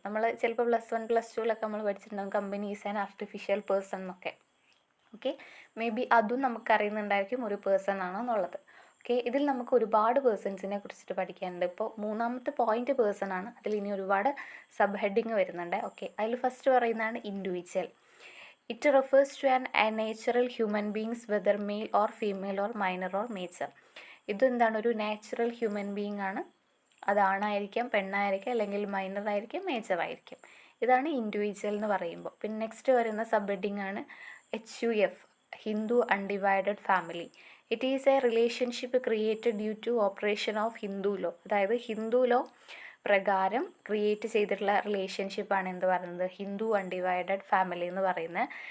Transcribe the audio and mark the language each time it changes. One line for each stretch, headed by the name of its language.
Malayalam: നമ്മൾ ചിലപ്പോൾ +1 +2 നമ്മൾ പഠിച്ചിട്ടുണ്ടാകും
English: company is an artificial person
Malayalam: എന്നൊക്കെ. ഓക്കെ, മേ ബി അതും നമുക്കറിയുന്നുണ്ടായിരിക്കും ഒരു പേഴ്സൺ ആണെന്നുള്ളത്. ഓക്കെ, ഇതിൽ നമുക്ക് ഒരുപാട് പേഴ്സൺസിനെ കുറിച്ചിട്ട് പഠിക്കാനുണ്ട്. ഇപ്പോൾ 3ാമത്തെ പോയിന്റ് പേഴ്സൺ ആണ്. അതിൽ ഇനി ഒരുപാട് സബ് ഹെഡിങ് വരുന്നുണ്ട്. ഓക്കെ, അതിൽ ഫസ്റ്റ് പറയുന്നതാണ് individual.
English: It refers to a natural human beings whether male or female or minor or major.
Malayalam: ഇതെന്താണ്, ഒരു നാച്ചുറൽ ഹ്യൂമൻ ബീയിങ് ആണ്. അത് ആണായിരിക്കാം, പെണ്ണായിരിക്കാം, അല്ലെങ്കിൽ മൈനർ ആയിരിക്കും, മേജർ ആയിരിക്കും. ഇതാണ് ഇൻഡിവിജ്വൽ എന്ന് പറയുമ്പോൾ. പിന്നെ നെക്സ്റ്റ് വരുന്ന സബ് ഹെഡിങ് ആണ് HUF, Hindu undivided family.
English: it is a relationship created due to operation of Hindu law,
Malayalam: അതായത് ഹിന്ദു ലോ പ്രകാരം ക്രിയേറ്റ് ചെയ്തിട്ടുള്ള റിലേഷൻഷിപ്പാണ് എന്ത് പറയുന്നത്, ഹിന്ദു അൺഡിവൈഡഡ് ഫാമിലി എന്ന് പറയുന്നത്.